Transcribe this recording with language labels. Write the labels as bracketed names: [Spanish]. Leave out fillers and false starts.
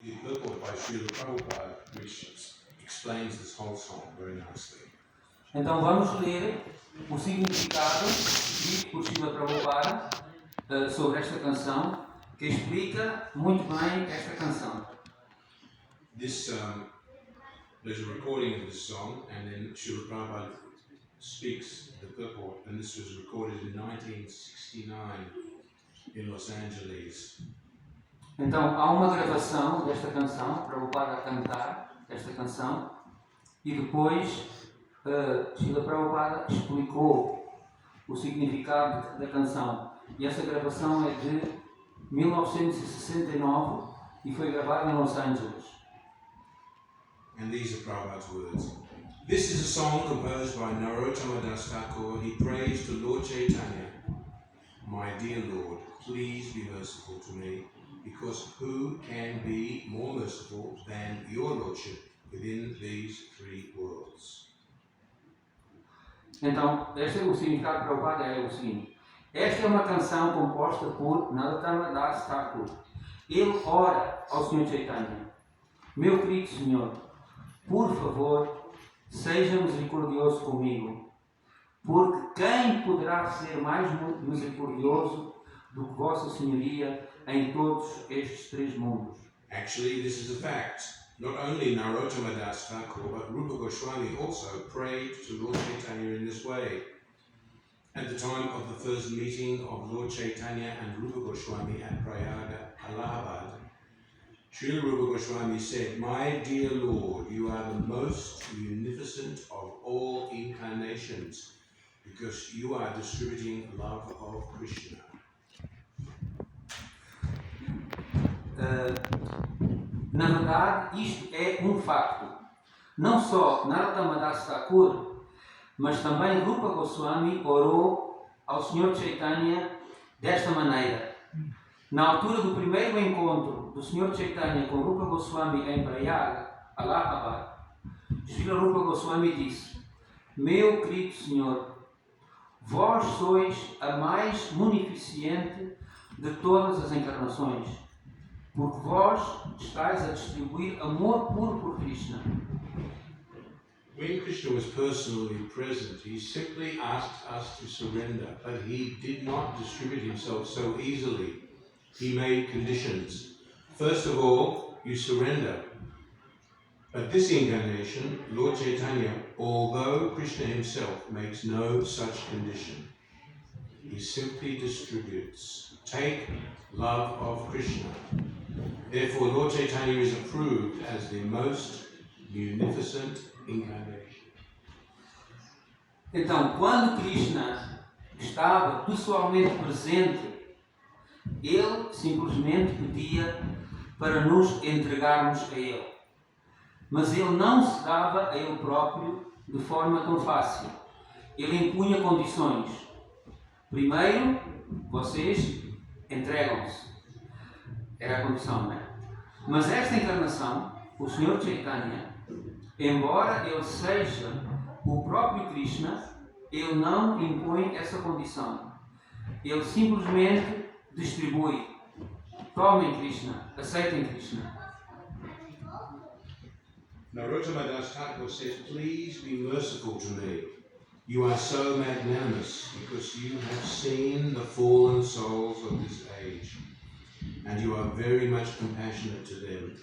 [English] Srila Prabhupada, which explains this whole song very nicely. [Portuguese] Então vamos ler o significado dito por Srila Prabhupada sobre esta canção, que explica muito bem esta canção. [English] There's a recording of this song, and then Srila Prabhupada speaks the purport, and this was recorded in 1969 in Los Angeles. [Portuguese] Então há uma gravação desta canção, Prabhupada a cantar esta canção, e depois Srila Prabhupada explicou o significado da canção. E essa gravação é de 1969 e foi gravada em Los Angeles. [English] And these are Prabhupada's words. This is a song composed by Narottama Das Thakur. He prays to Lord Chaitanya, "My dear Lord, please be merciful to me, because who can be more merciful than your Lordship within these three worlds?" [Portuguese] Então, o significado de Prabhupada é o seguinte. Esta é uma canção composta por Narottama Das Thakur. Ele ora ao Sr. Chaitanya: "Meu querido Senhor, por favor, seja misericordioso comigo, porque quem poderá ser mais misericordioso do que Vossa Senhoria em todos estes três mundos?" [English] Actually, this is a fact. Not only Narottama Das Thakur, but Rupa Goswami also prayed to Lord Chaitanya in this way. At the time of the first meeting of Lord Chaitanya and Rupa Goswami at Prayaga, Allahabad, Srila Rupa Goswami said, "My dear Lord, you are the most munificent of all incarnations, because you are distributing love of Krishna." [Portuguese] Na verdade, isto é um facto. Não só Narottama Das Thakur, mas também Rupa Goswami orou ao Sr. Chaitanya desta maneira. Na altura do primeiro encontro do Sr. Chaitanya com Rupa Goswami em Prayaga, Allahabad, Srila Rupa Goswami disse: "Meu querido Senhor, vós sois a mais munificente de todas as encarnações, porque vós estáis a distribuir amor puro por Krishna." [English] When Krishna was personally present, he simply asked us to surrender, but he did not distribute himself so easily. He made conditions. First of all, you surrender. But this incarnation, Lord Chaitanya, although Krishna himself makes no such condition, he simply distributes. Take love of Krishna. Therefore, Lord Chaitanya is approved as the most munificent incarnation. [Portuguese] Então, quando Krishna estava pessoalmente presente, ele simplesmente pedia para nos entregarmos a ele. Mas ele não se dava a ele próprio de forma tão fácil. Ele impunha condições. Primeiro, vocês entregam-se. Era a condição, não é? Mas esta encarnação, o Sr. Chaitanya, embora ele seja o próprio Krishna, ele não impõe essa condição. Ele simplesmente distribui. Tomem Krishna, aceitem Krishna. [English] Narottama Das Thakur says, "Please be merciful to me. You are so magnanimous because you have seen the fallen souls of this age, and you are very much compassionate to them.